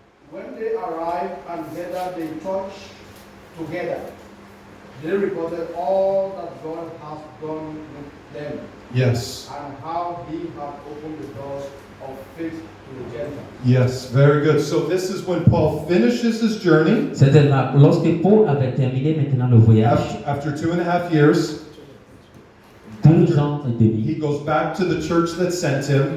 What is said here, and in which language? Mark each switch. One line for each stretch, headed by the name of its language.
English: When they arrived and gathered the church together, they reported all that God has done with them Yes. and how he had opened the doors of faith to the Gentiles. Yes. Very good. So this is when Paul finishes his journey.
French: C'était là, lorsque Paul avait terminé maintenant le voyage,
English: After 2.5 years,
French: 2 ans et demi,
English: he goes back to the church that sent him